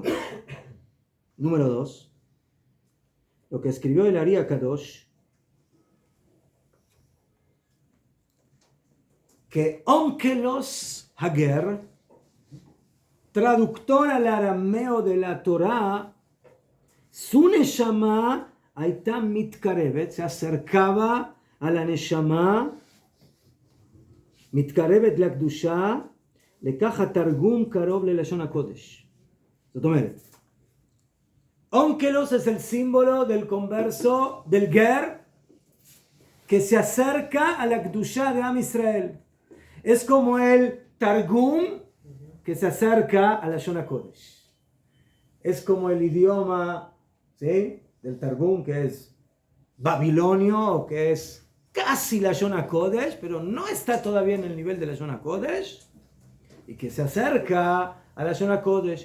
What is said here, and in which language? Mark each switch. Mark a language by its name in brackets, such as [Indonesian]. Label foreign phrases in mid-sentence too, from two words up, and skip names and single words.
[Spanish] Número 2. Lo que escribió el Ari HaKadosh que Onkelos Hager, traductor al arameo de la Torá, su neshama [Hebrew] הייתה מתקרבת, [Spanish] se acercaba a la neshama, [Hebrew] מתקרבת לקדושה, לכך התרגום קרוב ללשון הקודש. זאת אומרת, [Spanish] Onkelos es el símbolo del converso, del ger, que se acerca a la Kedusha de Am Israel. Es como el Targum que se acerca a la Lashon HaKodesh. Es como el idioma, ¿sí?, del Targum, que es babilonio, o que es casi la Lashon HaKodesh, pero no está todavía en el nivel de la Lashon HaKodesh, y que se acerca a la Lashon HaKodesh.